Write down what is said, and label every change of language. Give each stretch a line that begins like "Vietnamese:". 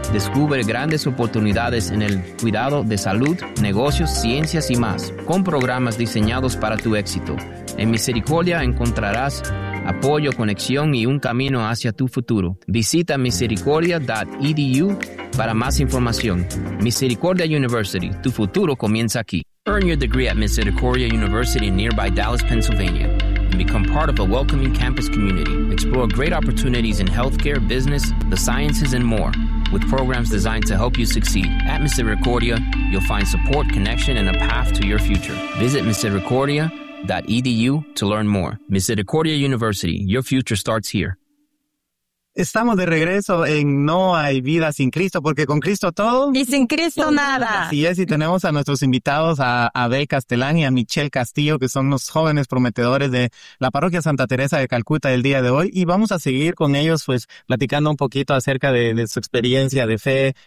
Spanish: Descubre grandes oportunidades en el cuidado de salud, negocios, ciencias y más, con programas diseñados para tu éxito. En Misericordia encontrarás apoyo, conexión y un camino hacia tu futuro. Visita misericordia.edu para más información. Misericordia University, tu futuro comienza aquí.
English: Earn your degree at Misericordia University in nearby Dallas, Pennsylvania, and become part of a welcoming campus community. Explore great opportunities in healthcare, business, the sciences, and more, with programs designed to help you succeed. At Misericordia, you'll find support, connection, and a path to your future. Visit misericordia.edu to learn more. Misericordia University, your future starts here.
Spanish: Estamos de regreso en No Hay Vida Sin Cristo, porque con Cristo todo... Y sin Cristo nada. Así es, y tenemos a nuestros invitados, a Abel Castellán y a Michelle Castillo, que son los jóvenes prometedores de la Parroquia Santa Teresa de Calcuta el día de hoy, y vamos a seguir con ellos, pues, platicando un poquito acerca de su experiencia de fe.